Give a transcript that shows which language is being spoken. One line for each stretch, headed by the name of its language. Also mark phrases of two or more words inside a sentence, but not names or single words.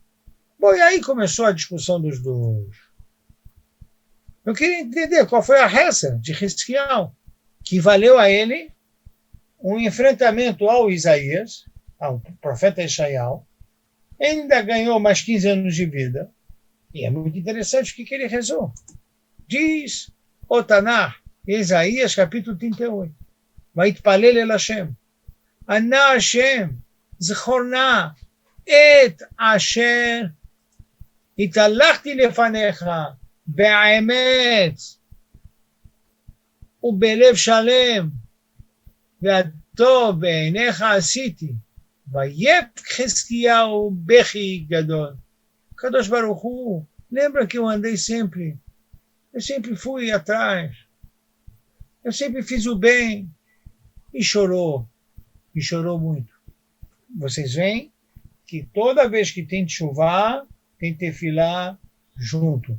Portuguese: Bom, e aí começou a discussão dos dois. Eu queria entender qual foi a reza de Hizquiel, que valeu a ele um enfrentamento ao Isaías, ao profeta Eshayahu. Ele ainda ganhou mais 15 anos de vida. E é muito interessante o que ele rezou. Diz o Tanakh, Isaías capítulo 38.
Hebrew: ויתפלל אל השם אנא השם זכרנא את אשר התהלכתי לפניך באמת ובלב שלם והטוב בעיניך עשיתי. ויבך חזקיהו בכי גדול. הקדוש ברוך הוא,
Portuguese: lembra que eu andei sempre, eu sempre fui atrás, eu sempre fiz o bem, e chorou muito. Vocês veem que toda vez que tem chuva, tem tefilá junto.